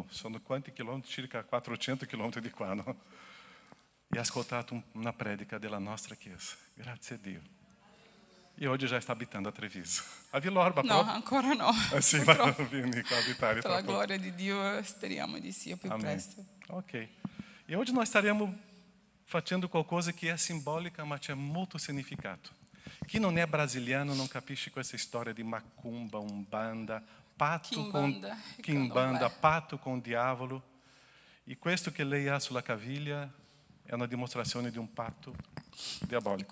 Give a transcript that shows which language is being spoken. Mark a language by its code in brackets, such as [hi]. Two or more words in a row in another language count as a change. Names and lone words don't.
[it] Sono quanti chilometri? Circa 400 chilometri di qua, no? E ha ascoltato una predica della nostra chiesa. Grazie a Dio. E oggi già sta abitando a Treviso. A Vila Orba No, proprio? ancora no. Sì, ma vieni qua a abitare. Per la gloria di Dio speriamo di sì più Amém. presto. [pt] Ok. E hoje nós estaremos [it] facendo qualcosa [pt] que é simbólica, mas [it] c'è molto significato. Chi non è brasiliano non capisce questa storia di macumba, umbanda, Kimbanda, patto con il diavolo. E questo che lei ha sulla caviglia è una dimostrazione di un patto E diabolico.